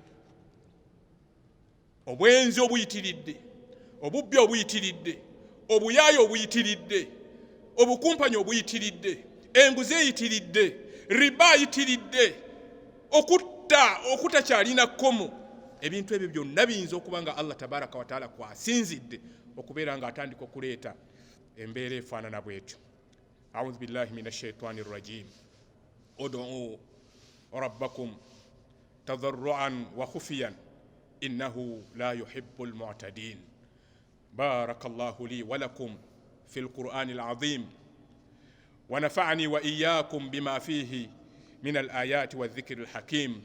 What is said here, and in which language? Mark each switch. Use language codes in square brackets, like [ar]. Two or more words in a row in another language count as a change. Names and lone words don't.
[lg] Obwenzi obuyitiridde, obubbi obuyitiridde, obuyaayi obuyitiridde, obukumpanyi obuyitiridde, enguzi eyitiridde, riba ayitiridde, okutakyalina kkomo, ebintu ebyo byonna biyinza okuba nga Allah [ar] تبارك وتعالى [lg] kwasinzidde okubeera nga atandika okuleeta embeera efaanana bwetyo. [ar] أعوذ بالله من الشيطان الرجيم. ادعوا ربكم تضرعا وخفية إنه لا يحب المعتدين. بارك الله لي ولكم في القرآن العظيم ونفعني وإياكم بما فيه من الآيات والذكر الحكيم.